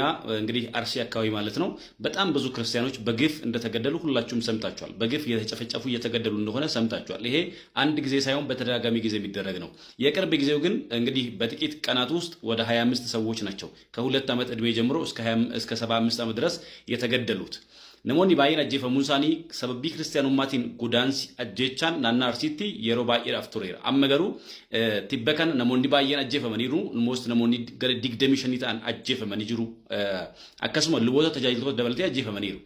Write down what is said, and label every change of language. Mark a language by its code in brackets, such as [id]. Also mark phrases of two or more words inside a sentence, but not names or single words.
[am] እንግዲህ አርሲ አካባቢ ማለት ነው በጣም ብዙ ክርስቲያኖች በግፍ እንደተገደሉ ሁላችሁም ሰምታችኋል። በግፍ እየተጨፈጨፉ እየተገደሉ እንደሆነ ሰምታችኋል። ይሄ አንድ ጊዜ ሳይሆን በተደጋጋሚ ጊዜ የሚደረግ ነው። የቅርብ ጊዜው ግን እንግዲህ በጥቂት ቀናት ውስጥ ወደ 25 ሰዎች ናቸው ከ2 ዓመት ዕድሜ ጀምሮ እስከ 75 ዓመት ድረስ የተገደሉት። [om] namoonni baay'een ajjeefamuun isaanii sababii kiristiyaanummatiin godaansi ajjeechaan naannoo Arsiitti yeroo baay'eedhaaf tureera. Amma garuu tibba kana namoonni baay'een ajjeefamaniiru. Most namoonni gara 25 ta'an ajjeefamanii jiru. Akkasuma luboota tajaajiltoota dabalatee ajjeefamaniiru.